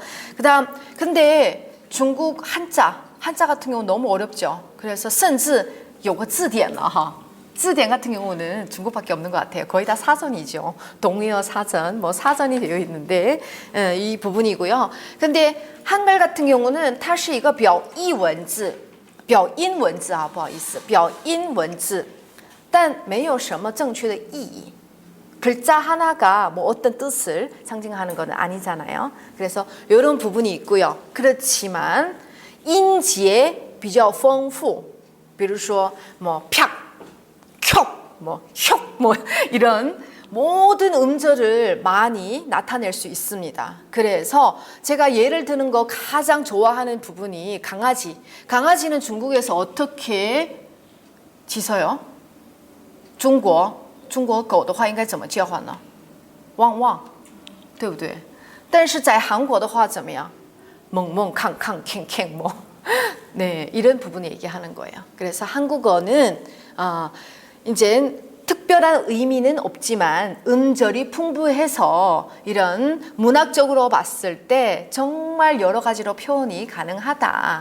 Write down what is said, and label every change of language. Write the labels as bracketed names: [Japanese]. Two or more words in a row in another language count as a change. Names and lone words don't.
[Korean] 그다음 근데 중국 한자 같은 경우 너무 어렵죠. 그래서 [Chinese] 甚至有个字典了哈. [Korean] 字典 같은 경우는 중국밖에 없는 것 같아요. 거의 다 사전이죠. 동의어 사전, 뭐 사전이 되어 있는데 이 부분이고요. 근데 한글 같은 경우는 [Chinese] 它是一个表意文字表音文字不好意思表音文字但没有什么正确的意义 [Korean] 글자 하나가 뭐 어떤 뜻을 상징하는 건 아니잖아요. 그래서 이런 부분이 있고요. 그렇지만 [Chinese] 音节比较丰富比如说 [Korean] 뭐 팍, 켜, 뭐 혁, 뭐 이런 모든 음절을 많이 나타낼 수 있습니다. 그래서 제가 예를 드는 거 가장 좋아하는 부분이 강아지는 중국에서 어떻게 짖어요? [Chinese] 중국 狗的话应该怎么叫唤呢？汪汪，对不对？但是在韩国的话怎么样？ [Korean] 멍멍 캉캉 캥캥 뭐 네, 이런 부분 얘기하는 거예요. 그래서 한국어는 이제 특별한 의미는 없지만 음절이 풍부해서 이런 문학적으로 봤을 때 정말 여러 가지로 표현이 가능하다.